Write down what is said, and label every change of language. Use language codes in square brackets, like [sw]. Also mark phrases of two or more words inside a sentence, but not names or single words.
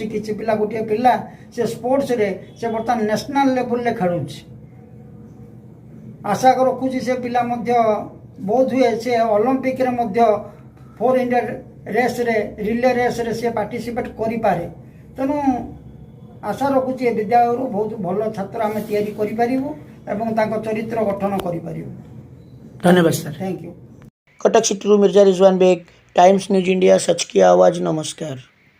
[or] କିଛି ପିଲା ଗୋଟେ ପିଲା ସେ ସ୍ପୋର୍ଟସ ରେ ସେ ବର୍ତ୍ତମାନ [en] national level [or] ରେ ଖେଳୁଛି। ଆଶା ରଖୁଛି ସେ ପିଲା ମଧ୍ୟ ବହୁତ ହୁଏ ସେ ଅଲିମ୍ପିକ ରେ ମଧ୍ୟ 400 ରେସ ରେ [en] relay race [or] ରେ ସେ ପାର୍ଟିସିପେଟ କରି ପାରେ। तेणु ଆଶା ରଖୁଛି ଏ ବିଦ୍ୟାଳୟରୁ ବହୁତ ଭଲ ଛାତ୍ର ଆମେ ତିଆରି କରିପାରିବୁ ଏବଂ ତାଙ୍କ ଚରିତ୍ର ଗଠନ କରିପାରିବୁ। [hi] धन्यवाद सर। [en] thank you. [hi] कटक सिटी मिर्जा रिजवान बेग, टाइम्स न्यूज इंडिया, सच की आवाज़। नमस्कार।